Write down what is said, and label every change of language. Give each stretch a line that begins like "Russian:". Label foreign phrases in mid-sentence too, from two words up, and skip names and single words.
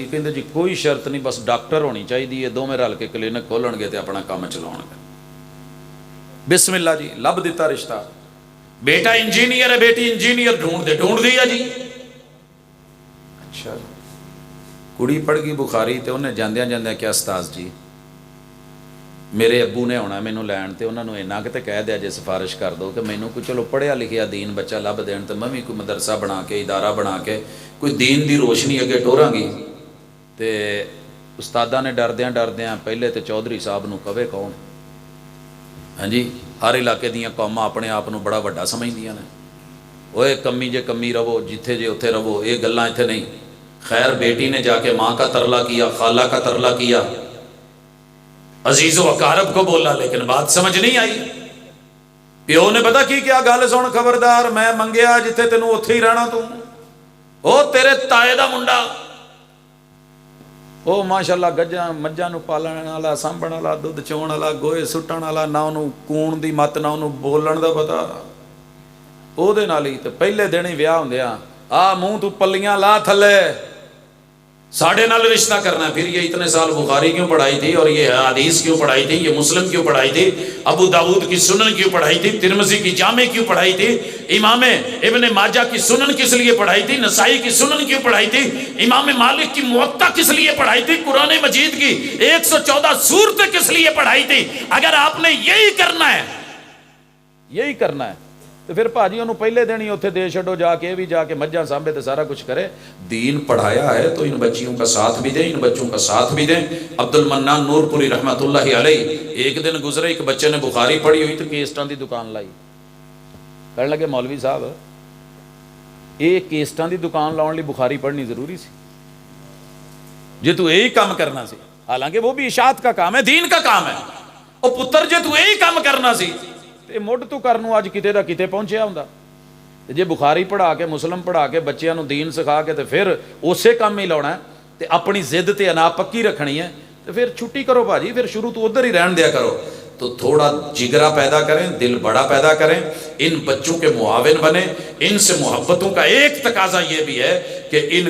Urdu: کہتے جی کوئی شرط نہیں، بس ڈاکٹر ہونی چاہیے، دونوں رل کے کلینک کھولن گے تو اپنا کام چلاؤ گے۔
Punjabi: بسم اللہ جی، لب دیتا رشتہ۔ بیٹا انجینئر ہے، بیٹی انجینئر، ڈھونڈ دیا جی۔ اچھا، کڑی پڑھ گئی بخاری تے انہیں جاندیاں جاندیاں کیا استاذ جی میرے ابو نے ہونا مینوں لین تے انہوں نے اینا کہ کہہ دیا جے سفارش کر دو کہ مینوں کوئی چلو پڑھیا لکھیا دین بچہ لب دین تے میں بھی کوئی مدرسہ بنا کے ادارہ بنا کے کوئی دین دی روشنی اگے ٹوراں گی۔ تے استاداں نے ڈردیاں پہلے تے چودھری صاحب نو کہے کون؟ ہاں جی، ہر علاقے دیاں قوماں اپنے آپ نو بڑا وڈا سمجھدیاں نے۔ اوے کمی جے کمی رہو، جتھے جے اتھے رہو، یہ گلاں اتھے نہیں۔
Urdu: خیر بیٹی نے جا کے ماں کا ترلا کیا، خالہ کا ترلا کیا، عزیز و اقارب کو بولا، لیکن بات سمجھ نہیں آئی۔
Punjabi: پیو نے پتا کی کیا گل سن، خبردار میں منگیا جتھے تینوں اتھے ہی رہنا تو، او تیرے تائے دا منڈا، او ماشاءاللہ گجاں مجھاں نو پالن والا، سانبھن والا، دودھ چون والا، گوئے سٹن والا، نہ انہوں کون دی مت، نہ انہوں بولن دا پتا، او دے نال ہی تے پہلے دن ہی ویاہ ہوندیا آ منہ تو پلیاں لا تھلے، ساڑھے نال رشتہ کرنا ہے۔
Urdu: پھر یہ اتنے سال بخاری کیوں پڑھائی تھی، اور یہ حدیث کیوں پڑھائی تھی، یہ مسلم کیوں پڑھائی تھی، ابو داؤد کی سنن کیوں پڑھائی تھی، ترمذی کی جامع کیوں پڑھائی تھی، امام ابن ماجہ کی سنن کس لیے پڑھائی تھی، نسائی کی سنن کیوں پڑھائی تھی، امام مالک کی موطا کس لیے پڑھائی تھی، قرآن مجید کی 114 سورتیں کس لیے پڑھائی تھی۔ اگر آپ نے یہی کرنا ہے تو پھر
Punjabi: بھاجی انہوں پہلے دن ہی اتنے دے چھڈو، جا کے بھی جا کے مجھاں سانبھے تے سارا کچھ کرے۔
Urdu: دین پڑھایا ہے تو ان بچیوں کا ساتھ بھی دیں، ان بچوں کا ساتھ بھی دیں۔ عبد المنان نور پوری رحمت اللہ علیہ، ایک دن گزرے ایک بچے نے بخاری پڑھی ہوئی تو
Punjabi: کیسٹاں دی دکان لائی،
Urdu: کہنے لگے مولوی صاحب
Punjabi: یہ کیسٹاں دی دکان لاؤن لی بخاری پڑھنی ضروری سی جے تو یہی کام کرنا سی،
Urdu: حالانکہ وہ بھی اشاعت کا کام ہے، دین کا کام ہے۔
Punjabi: او پتر جے تو یہی کام کرنا سی تے مڈ تو کرنوں اج کتے دا کتے پہنچیا ہوندا۔ جے بخاری پڑھا کے، مسلم پڑھا کے، بچیاں نو دین سکھا کے تے پھر اسے کام ہی لاؤنا ہے تے اپنی ضد تے انا پکی رکھنی ہے تے پھر چھٹی کرو بھاجی، پھر شروع تو ادھر ہی رہن دیا کرو۔
Urdu: تو تھوڑا جگرا پیدا کریں، دل بڑا پیدا کریں، ان بچوں کے معاون بنیں، ان سے محبتوں کا ایک تقاضا یہ بھی ہے کہ ان